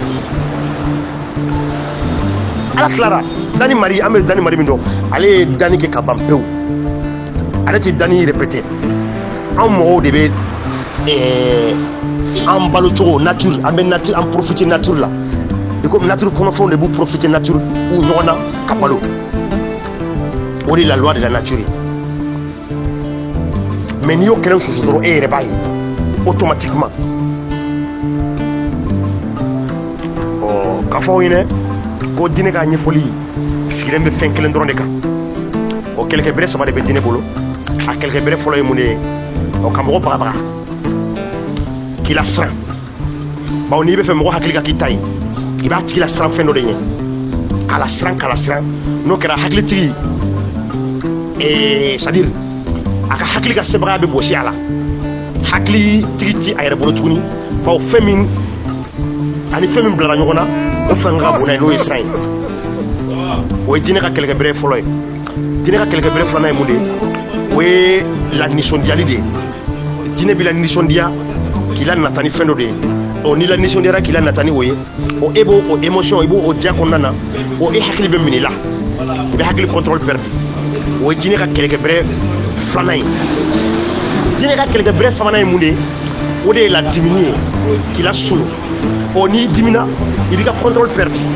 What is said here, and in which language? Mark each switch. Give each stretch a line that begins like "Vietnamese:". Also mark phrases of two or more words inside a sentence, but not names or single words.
Bambara: ala tilara Dani Mari an bɛ Dani Mari min dɔn ale ye Dani kɛ ka ban pewu ale tɛ Dani répété anw mɔgɔw de bɛ an balo cogo nature an bɛ nature an
French: profiter nature
Bambara: la i komi nature kɔnɔfɛnw de b'u
French: profiter nature
Bambara: u ɲɔgɔn na ka balo o de la
French: loi de la nature
Bambara: mais n'i y'o kelen susu dɔrɔn e yɛrɛ b'a ye automatiquement k'a fɔ aw ɲɛna ko diinɛ ka ɲɛfɔli sigilen bɛ fɛn kelen dɔrɔn de kan kɛlɛkɛbere 3 de bɛ diinɛ bolo a kɛlɛkɛbere fɔlɔ ye mun de ye ka mɔgɔ bagabaga k'i la siran bawo n'i bɛ fɛ mɔgɔ hakili ka k'i ta ye i b'a tigi la siran fɛn dɔ de ɲɛ k'a la siran n'o kɛra hakilitigi c'est-à-dire a ka hakili ka sɛbɛya bɛ bɔsi a la hakilitigi ti a yɛrɛ bolo tuguni faw fɛn min ani fɛn min bilara ɲɔgɔn na o fɛn ka bon n'a ye n'o ye siran ye o ye diinɛ ka kɛlɛkɛbere fɔlɔ ye diinɛ ka kɛlɛkɛbere filanan ye mun de ye o ye la nisɔndiyali de ye diinɛ b'i la nisɔndiya k'i la nata ni fɛn dɔ de ye n'i la nisɔndiyara k'i la nata ni o ye e b'o o émotion i b'o o diya kɔnɔna na e hakili bɛ minɛ i la i bɛ hakili
French: contrôle perdre
Bambara: o ye diinɛ ka kɛlɛkɛbere filanan ye diinɛ ka kɛlɛkɛbere sabanan ye mun de ye o de ye la dimini ye k'i la sunu n'i dimina i b'i ka
French: contrôle perdre